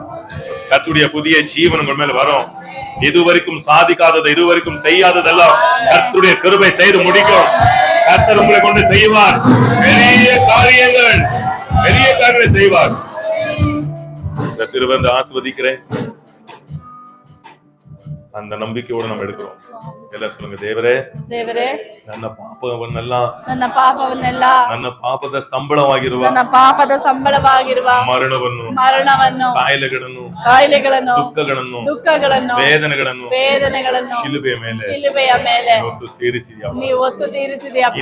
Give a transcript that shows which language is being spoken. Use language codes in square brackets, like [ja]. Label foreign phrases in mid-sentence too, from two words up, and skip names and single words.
[ta] கர்த்தருடைய புதிய ஜீவன் உங்க மேல வரும். இதுவரைக்கும் சாதிக்காதது, இதுவரைக்கும் செய்யாததெல்லாம் கர்த்தருடைய கிருபை செய்து முடிக்கும். கர்த்தர் உங்களை கொண்டு செய்வார் பெரிய காரியங்கள், பெரிய காரியங்களை செய்வார். இந்த திருவந்து ஆசிர்வதிக்கிறேன். அந்த நம்பிக்கையோடு நம்ம எடுக்கிறோம். எல்லாம் சொல்லுங்க, [kn] ದೇವರೇ ದೇವರೇ ನನ್ನ ಪಾಪದ ಸಂಬಳವಾಗಿರುವ ಮರಣವನ್ನು ಕಾಯಿಲೆಗಳನ್ನು ದುಃಖಗಳನ್ನು ವೇದನೆಗಳನ್ನು ಶಿಲುಬೆಯ ಮೇಲೆ ನೀವು ಹೊತ್ತು ತೀರಿಸಿದೆಯಪ್ಪ.